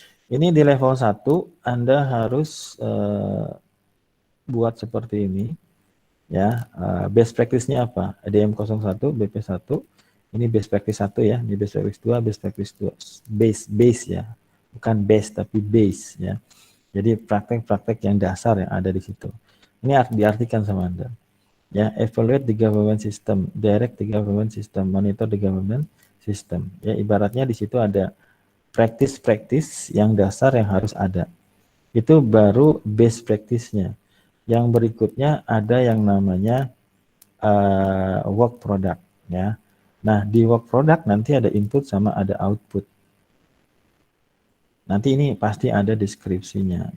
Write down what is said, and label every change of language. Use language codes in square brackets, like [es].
[id] Ini di level 1, Anda harus buat seperti ini. Ya, best practice-nya apa? EDM 01, BP1, Ini best practice 1 ya, ini best practice 2, best practice 2, base ya, bukan best tapi base ya. Jadi praktek-praktek yang dasar yang ada di situ. Ini diartikan sama Anda. [en] Ya, evaluate the government system, direct the government system, monitor the government system. [id] Ya, ibaratnya di situ ada practice-practice yang dasar yang harus ada. Itu baru best practice-nya. Yang berikutnya ada yang namanya work product ya. Nah, di work product nanti ada input sama ada output. Nanti ini pasti ada deskripsinya.